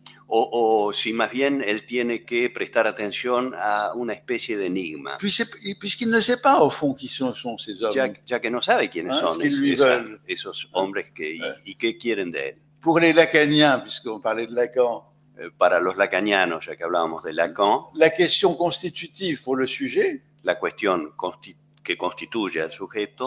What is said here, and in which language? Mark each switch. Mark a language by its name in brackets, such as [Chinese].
[Spanish] O si más bien él tiene que prestar atención a una especie de enigma. [French] Puisqu'il ne sait pas au fond qui sont ces hommes. [Spanish] Ya que no sabe quiénes son esos hombres y qué quieren de él. [French] Pour les lacaniens, puisqu'on parlait de Lacan. [Spanish] Para los lacanianos, ya que hablábamos de Lacan. [French] La question constitutive pour le sujet. [Spanish] La cuestión que constituye al sujeto.